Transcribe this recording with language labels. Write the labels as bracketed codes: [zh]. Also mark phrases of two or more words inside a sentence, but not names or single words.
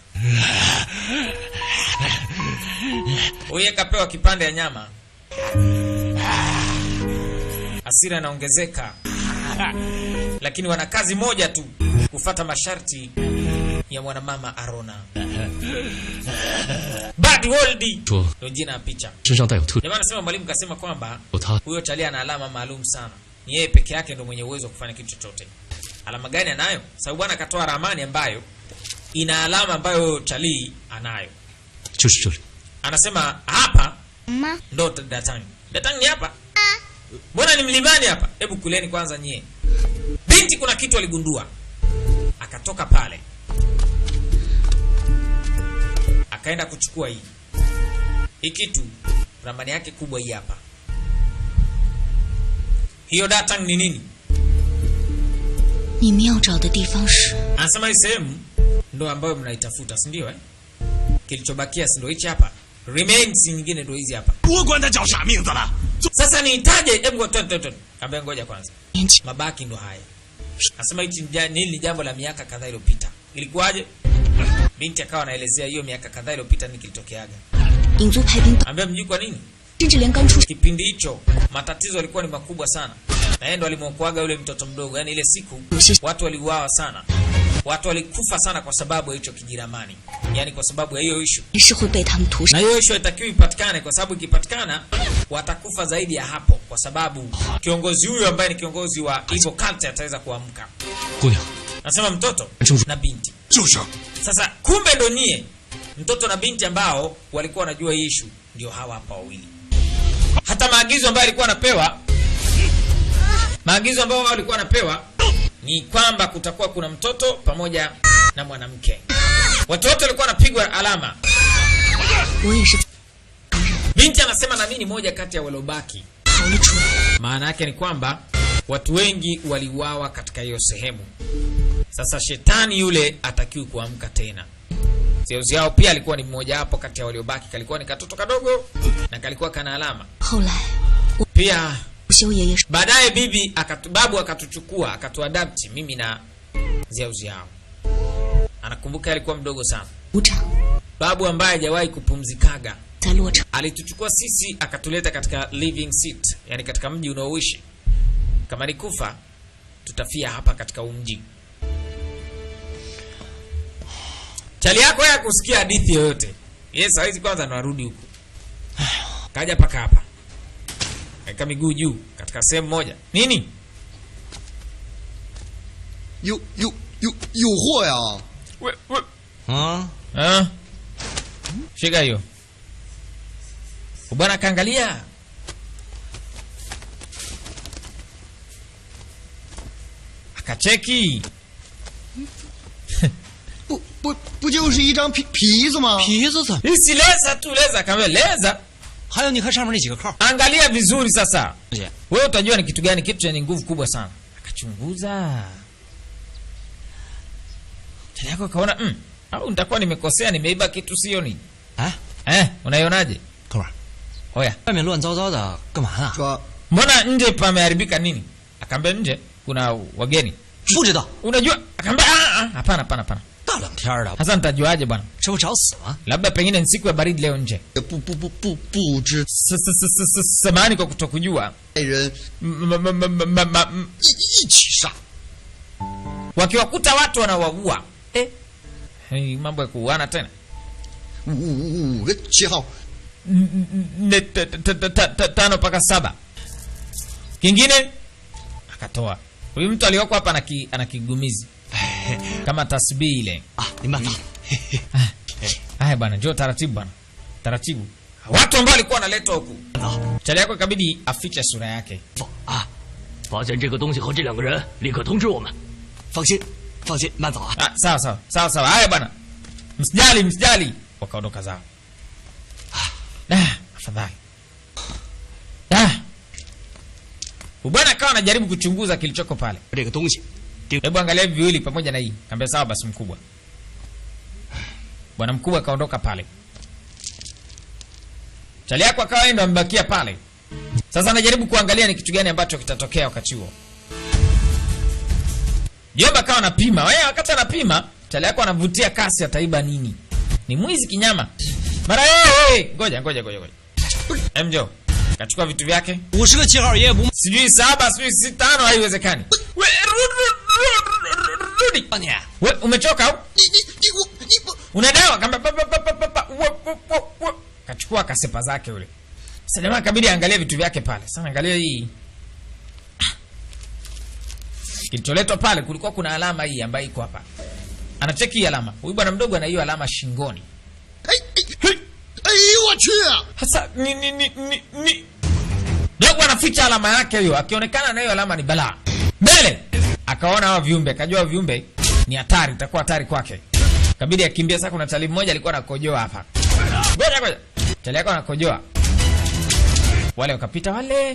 [sw] Huyu kapewa kipande ya nyama. Hasira inaongezeka. Lakini wana kazi moja tu, kufuata masharti ya mwanamama Arona. Bad World. [zh] 说 [sw] Ndio jina ya picha. [zh] 身上带有特 [sw] Jamaa anasema mwalimu kasema kwamba [zh] 有他 [sw] huyo Charlie ana alama maalum sana. Ni yeye peke yake ndio mwenye uwezo wa kufanya kitu chochote. Alama gani anayo? Sababu bwana akatoa ramani ambayo ina alama ambayo Charlie anayo. [zh] 就是这里。 [sw] Anasema hapa ndo Datang. Datang ni hapa? Mbona ni mlimani hapa? Hebu kuleni kwanza nyie. Binti kuna kitu aligundua. Akatoka pale. Akaenda kuchukua hii. Hii kitu ramani yake kubwa hii hapa. Hiyo Datang ni nini? [zh] 你们要找的地方是 [sw] Anasema hii sehemu ndo ambayo mnaitafuta, si ndio eh? Kilichobakia si ndio hichi hapa. Remains nyingine ndo hizi hapa. [zh] 我管他叫啥名字了。 [sw] Sasa nihitaje? Hebu twende. Kaambia ngoja kwanza. [zh] 年纪 [sw] Mabaki ndo haya. Nasema hichi ni jambo la miaka kadhaa iliyopita. Ilikuwaje? Binti akawa anaelezea hiyo miaka kadhaa iliyopita ni kilitokeaga. [zh] 影族派兵， [sw] Ambia mjui kwa nini? [zh] 甚至连刚出生 [sw] Kipindi hicho matatizo yalikuwa ni makubwa sana. Na yeye ndo alimwokoaga yule mtoto mdogo. Yaani ile siku watu waliuawa sana. Watu walikufa sana kwa sababu ya hicho kijiramani. Yaani kwa sababu ya hiyo issue. [zh] 是会被他们屠杀 [sw] Na。hiyo issue haitakiwi ipatikane kwa sababu ikipatikana watakufa zaidi ya hapo kwa sababu kiongozi huyu ambaye ni kiongozi wa [en] evil cult [sw] ataweza kuamka. [zh] 姑娘， [sw] Nasema mtoto na binti. [zh] 就是， [sw] Sasa kumbe ndo nyie mtoto na binti ambao walikuwa wanajua hii issue ndio hawa hapa wawili. Hata maagizo ambayo alikuwa anapewa ni kwamba kutakuwa kuna mtoto pamoja na mwanamke. Watu wote walikuwa wanapigwa alama. [zh] 我也是 [sw] Binti anasema na mimi ni moja kati ya waliobaki. [zh] 逃了出来。 [sw] Maana yake ni kwamba watu wengi waliuawa katika hiyo sehemu. Sasa shetani yule atakiwi kuamka tena. Zeuzi yao pia alikuwa ni mmoja hapo kati ya waliobaki, kalikuwa ni katoto kadogo na kalikuwa kana alama. [zh] 后来， [sw] Pia [zh] 修爷爷说 [sw] baadaye babu akatuchukua, akatuadapti mimi na Zeuzi yao. Anakumbuka alikuwa mdogo sana. [zh] 族长 [sw] Babu ambaye hajawahi kupumzikaga [zh] 在洛城， [sw] alituchukua sisi akatuleta katika [en] living seat, [sw] yani katika mji unaoishi. Kama ni kufa tutafia hapa katika mji. Chali yako ya kusikia hadithi yoyote. Yes, hawezi kwanza ndo arudi huku. Kaja paka hapa. Kaeka miguu juu katika sehemu moja. Nini? [zh] 有货呀！啊， [sw] Ah. Shika hiyo. Bwana kaangalia. Akacheki. [zh] 不就是一张皮子吗？皮子怎么？ [sw] Hisi leza tu leza kama leza. [zh] 还有你看上面那几个扣， [sw] Angalia vizuri sasa. [zh] 姐， [sw] Wewe utajua ni kitu gani, kitu chenye nguvu kubwa sana. Akachunguza. Tena yako kaona au nitakuwa nimekosea, nimeiba kitu sio ni? [zh] 哎， [sw] Unaionaje? [zh] 哥们儿， [sw] Oya. [zh] 外面乱糟糟的，干嘛呢？说 [sw] Mbona nje pameharibika nini? Akaambia nje kuna wageni. [zh] 不知道， [sw] Unajua? Akaambia hapana. [zh] 大冷天的， [sw] Sasa nitajuaje bwana? [zh] 这不找死吗？ [sw] Labda pengine ni siku ya baridi leo nje. [zh] 也不知 [sw] Samahani kwa kutokujua. [zh] 爱人 一起杀。 [sw] Wakiwakuta watu wanawaua. Hii mambo ya kuuana tena. [zh] 5 个7号， [sw] 5 mpaka 7. Kingine akatoa. Huyu mtu aliyoko hapa ana kigumizi. Kama tasbihi ile. [zh] 啊，你慢走。 [sw] Haya bwana, njoo taratibu bwana. Taratibu. Watu ambao walikuwa wanaletwa huku. Chali yako ikabidi afiche sura yake. [zh] 啊，发现这个东西和这两个人，立刻通知我们。放心，放心，慢走啊。 [sw] Sawa. Haya bwana. Msijali. Wakaondoka zao. Afadhali. Bwana akawa anajaribu kuchunguza kilichoko pale. [zh] 这个东西， [sw] Hebu angalia hivi viwili pamoja na hii. Kaambia sawa basi mkubwa. Bwana mkubwa akaondoka pale. Chali yako akawa ndo amebakia pale. Sasa anajaribu kuangalia ni kitu gani ambacho kitatokea wakati huo. Jomba akawa anapima. Wewe wakati anapima, chali yako anavutia kasi ataiba nini? Ni mwizi kinyama. Mara ngoja. Mjo. Kachukua vitu vyake. [zh] 50 个7号爷爷不 [sw] Sijui 7, sijui 5, haiwezekani. Rudi. [zh] 骂你， [sw] Wewe umechoka au? [zh] 你 [sw] Unadawa kamba kachukua kasepa zake yule. Sasa jamaa kabidi angalie vitu vyake pale. Sasa angalia hii. Kilicholetwa pale kulikuwa kuna alama hii ambayo iko hapa. Anacheki hii alama. Huyu bwana mdogo ana hiyo alama shingoni. [zh] 哎呦我去！ [sw] Sasa ni dogo anaficha alama yake hiyo, akionekana na hiyo alama ni balaa. Mbele akaona hao viumbe, akajua viumbe ni hatari, itakuwa hatari kwake. Kabidi akimbia. Sasa kuna talii mmoja alikuwa anakojoa hapa. Ngoja. Talii yako anakojoa. Wale wakapita wale.